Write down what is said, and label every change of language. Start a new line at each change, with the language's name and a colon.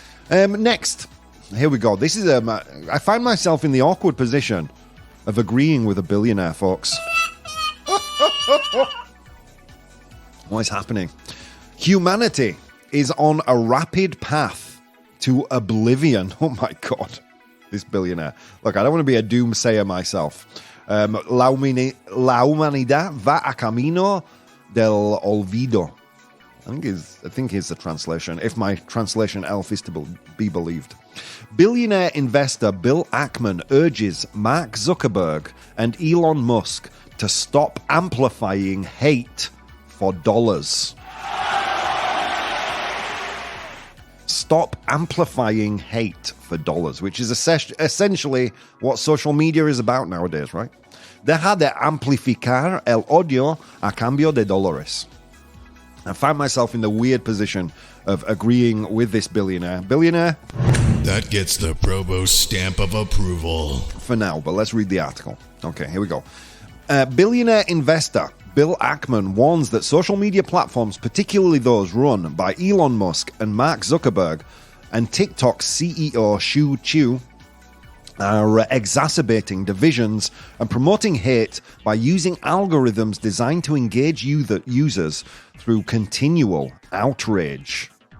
English: Next, here we go. This is I find myself in the awkward position of agreeing with a billionaire, folks. What is happening? Humanity is on a rapid path to oblivion. Oh my God, this billionaire. Look, I don't want to be a doomsayer myself.
Spanish: La humanidad va a camino del olvido.
English: I think is the translation, if my translation elf is to be believed. Billionaire investor Bill Ackman urges Mark Zuckerberg and Elon Musk to stop amplifying hate for dollars. Stop amplifying hate for dollars, which is essentially what social media is about nowadays, right?
Spanish: Deja de amplificar el odio a cambio de dólares.
English: I find myself in the weird position of agreeing with this billionaire. Billionaire? That gets the provost stamp of approval. For now, but let's read the article. Okay, here we go. Billionaire investor Bill Ackman warns that social media platforms, particularly those run by Elon Musk and Mark Zuckerberg, and TikTok CEO Shu Chu, are exacerbating divisions and promoting hate by using algorithms designed to engage users through continual outrage.